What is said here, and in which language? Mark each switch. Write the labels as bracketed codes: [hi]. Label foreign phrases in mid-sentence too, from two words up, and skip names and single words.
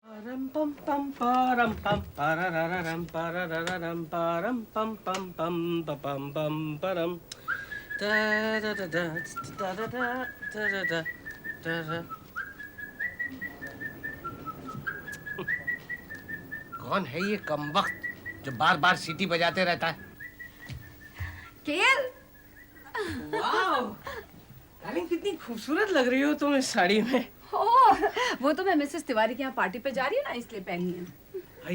[hi] Param pam pam param pam parararam parararam param pam pam pam pam pam param da da da da da da da da da da da. कौन है ये कमबख्त जो बार बार सीटी बजाते रहता है? केएल, वाओ, डार्लिंग कितनी खूबसूरत लग रही हो तुम इस साड़ी में। ओह, वो तो मैं मिसेस तिवारी के यहाँ पार्टी पे जा रही हूँ ना, इसलिए पहनी है।